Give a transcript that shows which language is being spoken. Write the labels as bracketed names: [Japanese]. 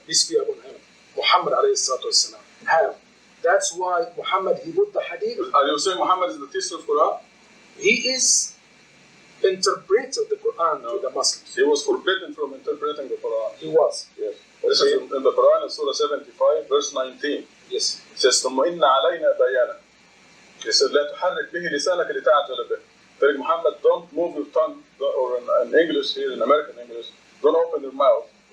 [English] Peace be upon him. Muhammad alayhi salatu wasalam. Have. That's why Muhammad, he put the hadith. Are you saying Muhammad is the teacher of Quran? He is interpreted the Quran to the Muslims. He was forbidden from interpreting the Quran. He was. Yes. This is in the Quran in Surah 75, verse 19. Yes. It says, [Arabic] ثم إن علينا بيانا. [English] He said, [Arabic] لا تحرك به لسانك لتعجل به. [English] Tell Muhammad, don't move your tongue, or in English here, in American English, don't open your mouth.